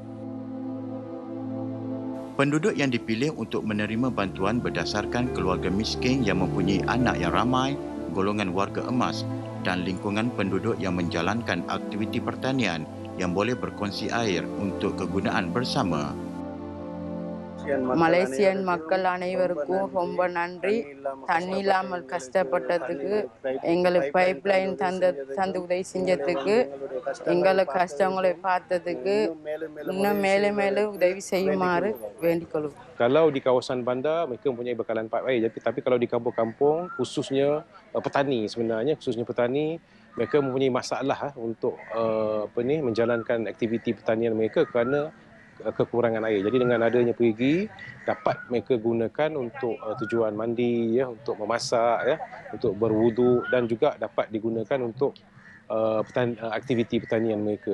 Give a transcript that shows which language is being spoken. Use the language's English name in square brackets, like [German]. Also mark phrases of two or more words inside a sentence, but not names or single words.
[Malay] Penduduk yang dipilih untuk menerima bantuan berdasarkan keluarga miskin yang mempunyai anak yang ramai, golongan warga emas dan lingkungan penduduk yang menjalankan aktiviti pertanian yang boleh berkongsi air untuk kegunaan bersama. [Tamil] மலேசியன் மக்கள் அனைவருக்கும் ரொம்ப நன்றி. தண்ணி இல்லாமல் கஷ்டப்பட்டதுக்கு எங்களுக்கு [English] pipe line [Tamil] தந்து உதவி செஞ்சதுக்கு எங்களுக்கு கஷ்டங்களை பார்த்ததுக்கு இன்னும் மேலும் மேலும் உதவி செய்யுமாறு வேண்டிக் கொள்வோம். [Malay] Kalau di kawasan bandar mereka mempunyai bekalan paip air, tapi kalau di kampung-kampung khususnya petani sebenarnya khususnya petani mereka mempunyai masalah untuk menjalankan aktiviti pertanian mereka kerana kekurangan air. Jadi dengan adanya perigi dapat mereka gunakan untuk tujuan mandi ya, untuk memasak ya, untuk berwuduk dan juga dapat digunakan untuk aktiviti pertanian mereka.